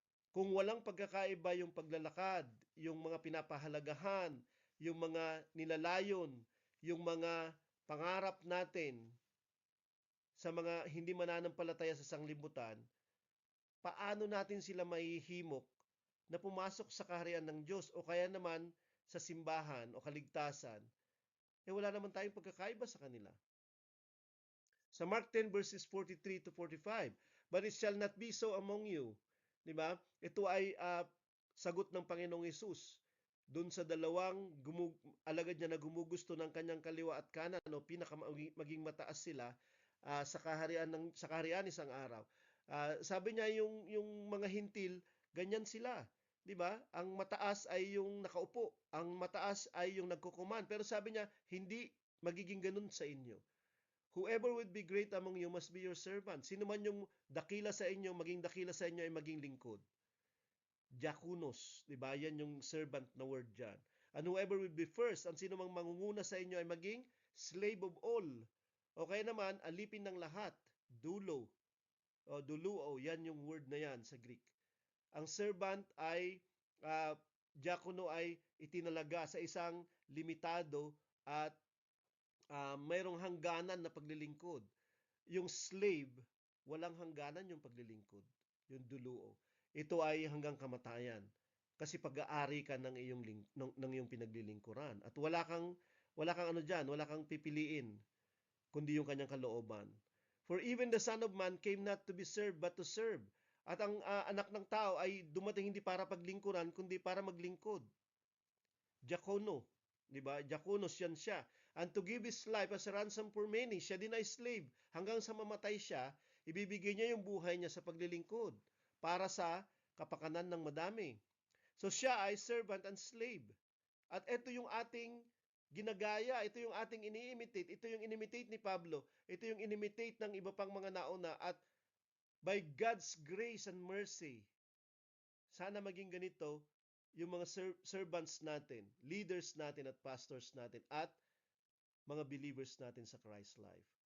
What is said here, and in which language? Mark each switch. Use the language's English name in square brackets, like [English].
[Filipino] Kung walang pagkakaiba yung paglalakad, yung mga pinapahalagahan, yung mga nilalayon, yung mga pangarap natin sa mga hindi mananampalataya sa sanglibutan, paano natin sila maihimok na pumasok sa kaharian ng Diyos o kaya naman sa simbahan o kaligtasan wala naman tayong pagkakaiba sa kanila. [English] Sa Mark 10 verses 43 to 45, but it shall not be so among you. [Filipino] Di ba? Ito ay sagot ng Panginoong Hesus doon sa dalawang alagad niya na gumugusto ng kanyang kaliwa at kanan, no, maging mataas sila sa kaharian isang araw. Sabi niya yung mga hintil, ganyan sila. 'Di ba? Ang mataas ay yung nakaupo, ang mataas ay yung nagkukuman. Pero sabi niya, hindi magiging ganun sa inyo. [English] Whoever would be great among you must be your servant. [Filipino] Sino man yung dakila sa inyo, maging dakila sa inyo ay maging lingkod. Diakonos, di ba? Yan yung servant na word dyan. [English] And whoever will be first, [Filipino] ang sino mang mangunguna sa inyo ay maging [English] slave of all. [Filipino] O kaya naman, alipin ng lahat. Dulo. O duluo, yan yung word na yan sa Greek. Ang servant ay, diakono ay itinalaga sa isang limitado at mayroong hangganan na paglilingkod. Yung slave, walang hangganan yung paglilingkod. Yung duluo. Ito ay hanggang kamatayan. Kasi pag-aari ka ng iyong pinaglilingkuran. At wala kang ano diyan, wala kang pipiliin kundi yung kanyang kalooban. [English] For even the Son of Man came not to be served but to serve. [Filipino] At ang anak ng tao ay dumating hindi para paglingkuran kundi para maglingkod. Diakono, di ba? Diakonos yan siya. [English] And to give his life as a ransom for many. [Filipino] Siya din ay slave. Hanggang sa mamatay siya, ibibigay niya yung buhay niya sa paglilingkod para sa kapakanan ng madami. So siya ay servant and slave. At ito yung ating ginagaya, ito yung ating ini-imitate, ito yung inimitate ni Pablo, ito yung inimitate ng iba pang mga nauna at [English] by God's grace and mercy, [Filipino] sana maging ganito yung mga servants natin, leaders natin at pastors natin at mga believers natin sa Christ life.